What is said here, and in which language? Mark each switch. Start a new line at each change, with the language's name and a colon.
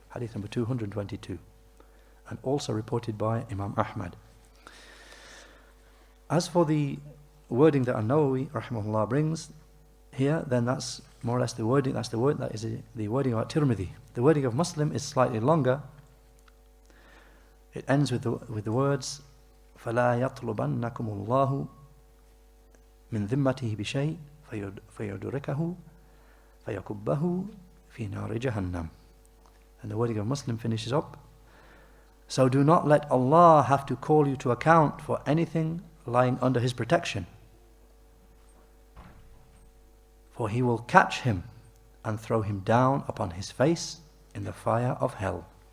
English: Hadith number 222. And also reported by Imam Ahmad. As for the wording that An-Nawawi rahimahullah brings here, then that's more or less the wording, that is the wording about Tirmidhi. The wording of Muslim is slightly longer. It ends with the words
Arabic: فَلَا يَطْلُبَنَّكُمُ اللَّهُ مِنْ ذِمَّتِهِ بِشَيْءٍ فَيُدْرِكَهُ فَيَكُبَّهُ فِي نَارِ جَهَنَّمٍ.
English: And the wording of Muslim finishes up, so do not let Allah have to call you to account for anything lying under His protection, for He will catch him and throw him down upon his face in the fire of hell.